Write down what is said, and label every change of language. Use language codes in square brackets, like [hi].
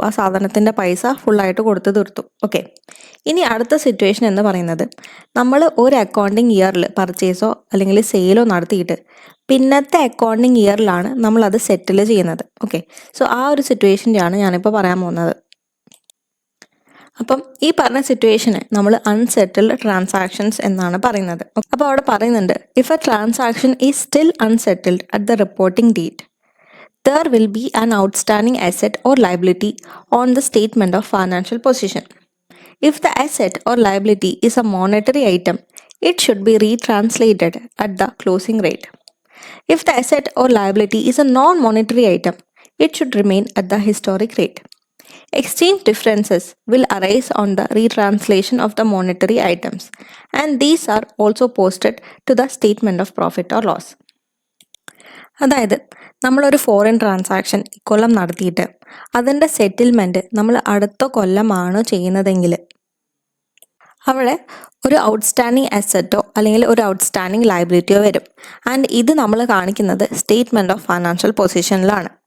[ml] ആ സാധനത്തിൻ്റെ പൈസ ഫുള്ളായിട്ട് കൊടുത്ത് തീർത്തു. ഓക്കെ, ഇനി അടുത്ത സിറ്റുവേഷൻ എന്ന് പറയുന്നത് നമ്മൾ ഒരു അക്കൗണ്ടിങ് ഇയറിൽ പർച്ചേസോ അല്ലെങ്കിൽ സെയിലോ നടത്തിയിട്ട് പിന്നത്തെ അക്കൗണ്ടിങ് ഇയറിലാണ് നമ്മളത് സെറ്റിൽ ചെയ്യുന്നത്. ഓക്കെ, സോ ആ ഒരു സിറ്റുവേഷൻ്റെയാണ് ഞാനിപ്പോൾ പറയാൻ പോകുന്നത്. അപ്പം ഈ പറഞ്ഞ സിറ്റുവേഷന് നമ്മൾ അൺസെറ്റിൽഡ് ട്രാൻസാക്ഷൻസ് എന്നാണ് പറയുന്നത്. അപ്പോൾ അവിടെ പറയുന്നുണ്ട്, [en] If a transaction is still unsettled at the reporting date, there will be an outstanding asset or liability on the statement of financial position. If the asset or liability is a monetary item, it should be retranslated at the closing rate. If the asset or liability is a non-monetary item, it should remain at the historic rate. Exchange differences will arise on the retranslation of the monetary items, and these are also posted to the statement of profit or loss. [ml] അതായത് നമ്മളൊരു foreign transaction ഇക്കൊല്ലം നടത്തിയിട്ട് അതിൻ്റെ settlement നമ്മൾ അടുത്ത കൊല്ലമാണ് ചെയ്യുന്നതെങ്കിൽ അവിടെ ഒരു ഔട്ട്സ്റ്റാൻഡിങ് അസറ്റോ അല്ലെങ്കിൽ ഒരു ഔട്ട്സ്റ്റാൻഡിങ് ലയബിലിറ്റിയോ വരും. ആൻഡ് ഇത് നമ്മൾ കാണിക്കുന്നത് സ്റ്റേറ്റ്മെൻറ്റ് ഓഫ് ഫൈനാൻഷ്യൽ പൊസിഷനിലാണ്.